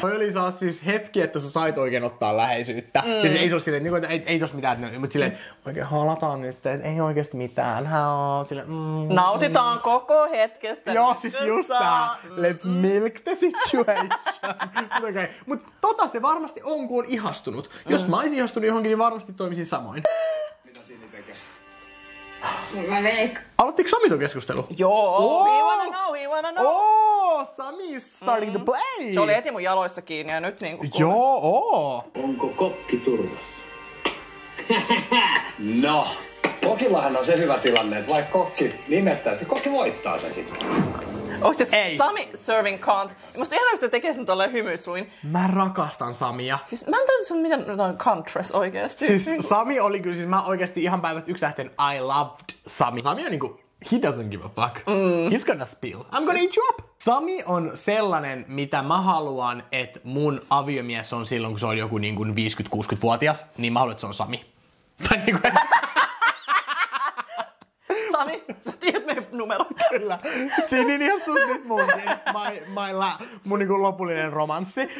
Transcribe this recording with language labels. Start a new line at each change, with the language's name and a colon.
Finnish: Toi oli siis hetki, että sä sait oikein ottaa läheisyyttä. Siis ei se oo silleen, että ei tos mitään, mutta silleen, että oikein halataan nyt, että ei oikeesti mitään. Nautitaan koko hetkestä. Joo, siis just tää.
English: Let's milk the situation.
Finnish: Okay. Mut se varmasti on, kun on ihastunut. Jos mä oisin ihastunut johonkin, niin varmasti toimisin samoin. Mitä Sini tekee? Mä veikkaan. Aloittiko Sami ton keskustelu?
English: Joo, he wanna know. Sami is starting to play.
Finnish: Se oli heti mun jaloissa kiinni ja nyt niinku... Joo, Onko kokki turvassa? No, kokillahan on se hyvä tilanne, että vaikka kokki nimettäisi, kokki voittaa sen sitten. Onko se Sami
English: serving cunt?
Finnish: Musta ihan että tekee sen tolleen hymysuin. Mä rakastan Samia. Siis mä en tajua sun miten on cuntras oikeesti. Siis Sami oli kyllä, siis mä oikeesti ihan päivästä yksilähteen
English: I loved Sami.
Finnish: Sami on niinku,
English: he doesn't give a fuck. He's gonna spill. I'm gonna eat you up.
Finnish: Sami on sellainen, mitä mä haluan, että mun aviomies on silloin, kun se on joku niin kuin 50-60-vuotias, niin mä haluan, että se on Sami. Tai niinku, Sami, sä tiedät meidän numero. Kyllä. Siinä ihastus nyt munkin. Mun niinku lopullinen romanssi.